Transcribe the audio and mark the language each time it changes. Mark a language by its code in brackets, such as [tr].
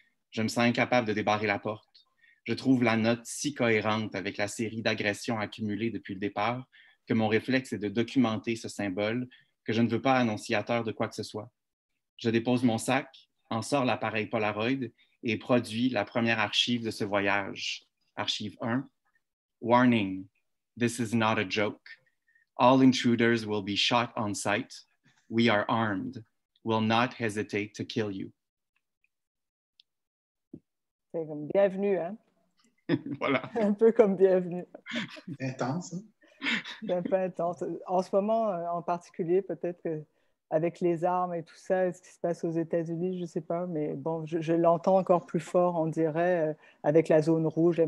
[fr] Je me sens incapable de débarrer la porte. Je trouve la note si cohérente avec la série d'agressions accumulées depuis le départ que mon réflexe est de documenter ce symbole, que je ne veux pas annonciateur de quoi que ce soit. Je dépose mon sac, en sors l'appareil Polaroid et produis la première archive de ce voyage. Archive 1. [en] Warning, this is not a joke. All intruders will be shot on sight. We are armed. Will not hesitate to kill you. [fr] C'est comme bienvenue, hein? Voilà. Un peu comme bienvenue. Intense, hein? C'est un peu intense. En ce moment, en particulier, peut-être qu'avec les armes et tout ça, ce qui se passe aux États-Unis, je ne sais pas, mais bon, je l'entends encore plus fort, on dirait, avec la zone rouge.